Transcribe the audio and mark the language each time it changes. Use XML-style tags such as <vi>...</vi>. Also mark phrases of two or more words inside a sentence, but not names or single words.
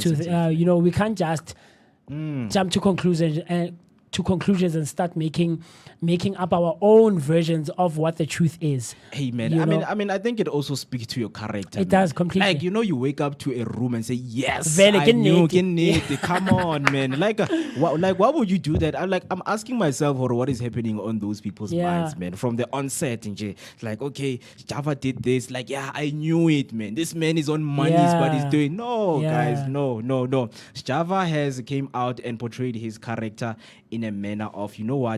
<en>sensitive. you know, we can't just jump to conclusions and start making up our own versions of what the truth is. Hey man, You I know? mean, I think it also speaks to your character. It man. does, completely. Like, you know, you wake up to a room and say, "Yes,</en> <st>Vele,</st> <en>I</en> <st>ke</st> <en>knew,</en> <st>nnete." ke nnete."</st> <en>Come on, man. Like, why would you do that? I'm asking myself, or what is happening on those people's Yeah. minds, man, from the onset. And like, okay, Java did this. Like, yeah, I knew it, man. This man is on monies, but he's Yeah. doing no, Yeah. guys, no. Java has came out and portrayed his character in a manner of, you know what?</en>